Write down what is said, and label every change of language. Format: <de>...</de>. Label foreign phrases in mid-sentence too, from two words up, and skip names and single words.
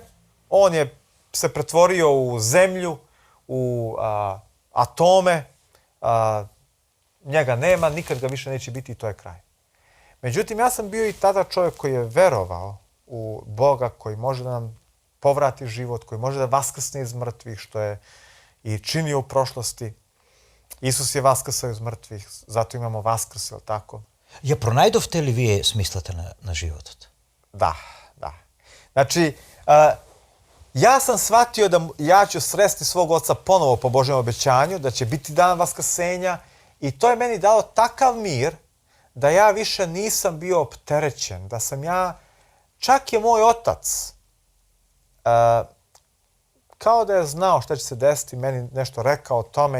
<sr>On je se pretvorio u zemlju, u atome, njega nema, nikad ga više neće biti i to je kraj. Međutim, ja sam bio i tada čovjek koji je verovao u Boga, koji može da nam povrati život, koji može da vaskrsne iz mrtvih, što je i činio u prošlosti. Isus je vaskrsao iz mrtvih, zato imamo vaskrs, jel tako?</sr> <mk>Ја пронајдовте ли вие смислата на животот?</mk> <sr>Da. Znači, ja sam shvatio da ja ću sresti svog oca ponovo po Božjem obećanju, da će biti dan vaskrsenja i to je meni dalo takav mir da ja više nisam bio opterećen, da sam ja čak je moj otac kao da je znao šta će se desiti, meni nešto rekao o tome.</sr>